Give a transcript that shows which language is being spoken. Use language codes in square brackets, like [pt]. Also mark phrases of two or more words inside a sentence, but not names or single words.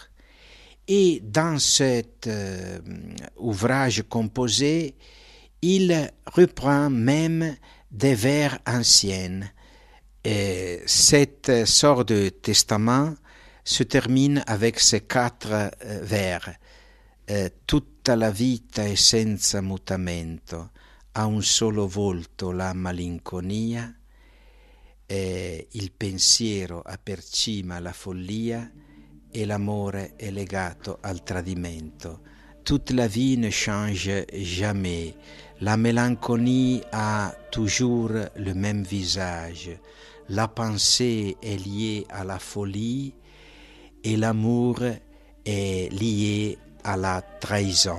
[fr] Et dans cet ouvrage composé, il reprend même des vers anciens. Et cette sorte de testament se termine avec ces 4 vers. [it] Tutta la vita è senza mutamento, ha un solo volto la malinconia, il pensiero ha per cima la follia e l'amore è legato al tradimento. [fr] Toute la vie ne change jamais. La mélancolie a toujours le même visage. La pensée est liée à la folie et l'amour est lié à la trahison.